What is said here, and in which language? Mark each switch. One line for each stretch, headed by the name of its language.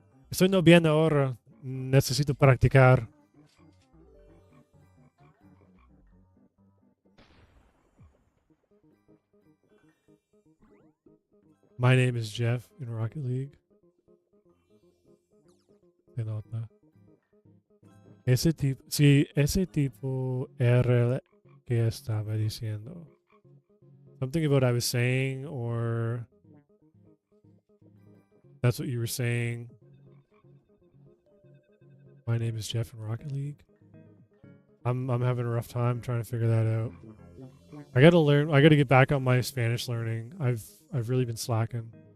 Spanish: Estoy no bien ahora. Necesito practicar.
English: My name is Jeff in Rocket League.
Spanish: Se nota. Ese tipo, sí, ese tipo era el que estaba diciendo.
English: Something about I was saying, or that's what you were saying. My name is Jeff in Rocket League. I'm having a rough time trying to figure that out. I gotta learn. I gotta get back on my Spanish learning. I've really been slacking.